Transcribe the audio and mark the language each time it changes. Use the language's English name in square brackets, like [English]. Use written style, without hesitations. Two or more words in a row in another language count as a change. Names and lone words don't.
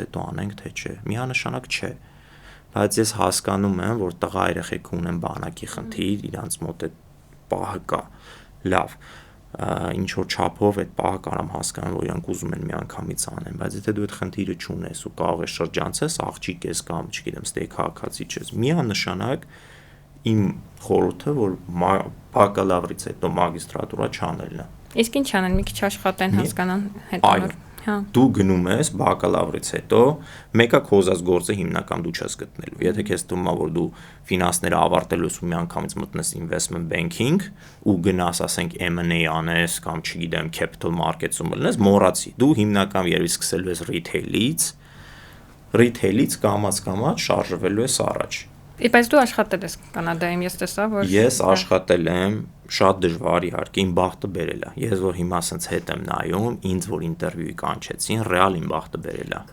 [Armenian] հետո անենք, թե չէ, միանշանակ չէ, բայց ես հասկանում եմ, որ տղա երեխեք ունեն բանակի խնդիր, իրանց մոտ այդ պահը կա, լավ, ինչ որ չափով այդ պահը կարամ հասկանամ, որ իրանք ուզում են մի անգամից անեն, բայց եթե դու այդ խնդիրը չունես ու կարող ես շրջանցես, աղջիկ ես կամ, չգիտեմ, ստեյ քաղաքացի չես, միանշանակ իմ խորհուրդը, որ բակալավրից հետո մագիստրատուրա չանելն է։ Իսկ ինչ անեն, մի քիչ աշխատեն, հասկանան հետո։ Դու գնում ես բակալավրից հետո, մեկը քո ուզած գործը հիմնական դու չես գտնելու։ Եթե քեզ թվում է, որ դու ֆինանսները ավարտելու ես ու միանգամից մտնես [English] investment banking [Armenian] ու գնաս, ասենք M&A անես կամ չգիտեմ [English] capital markets- [Armenian] ում լնես, մոռացի։ Դու հիմնական երևի սկսելու ես retail-ից կամաց շարժվելու ես առաջ։ Բայց դու աշխատել ես Կանադայում, ես տեսա, որ Ես աշխատել եմ, շատ դժվար իհարկե, իմ բախտը բերել է։ Ես որ հիմա ասենց հետ եմ նայում, ինձ որ ինտերվյուի կանչեցին, ռեալ իմ բախտը բերել է։